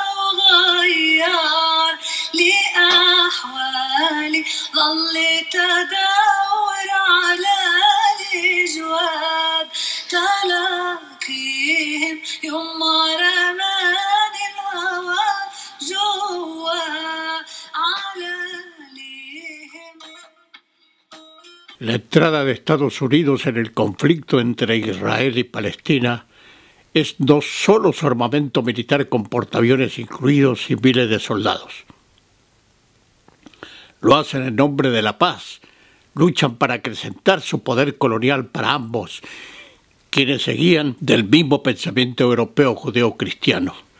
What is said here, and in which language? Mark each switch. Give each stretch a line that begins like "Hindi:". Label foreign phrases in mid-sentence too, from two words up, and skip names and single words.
Arabic: وغير لي أحوالي ظليت أدور على الأجواد تلاقيهم يما رماني الهوى جوا على
Spanish: La entrada de Estados Unidos en el conflicto entre Israel y Palestina es no solo su armamento militar con portaaviones incluidos y miles de soldados. Lo hacen en nombre de la paz, luchan para acrecentar su poder colonial para ambos, quienes seguían del mismo pensamiento europeo judeo-cristiano.